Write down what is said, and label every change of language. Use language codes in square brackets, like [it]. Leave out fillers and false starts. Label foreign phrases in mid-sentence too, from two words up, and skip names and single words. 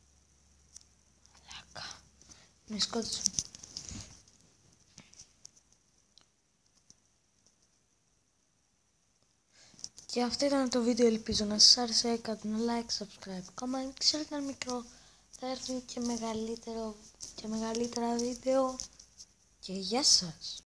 [el] Λάκα. Με σκότωσαν. Και αυτό ήταν το βίντεο, ελπίζω να σας άρεσε. Κάντε ένα [en] like, subscribe, comment. [el] Ξέρετε, ένα μικρό θα έρθουν και μεγαλύτερα βίντεο. Και γεια σας.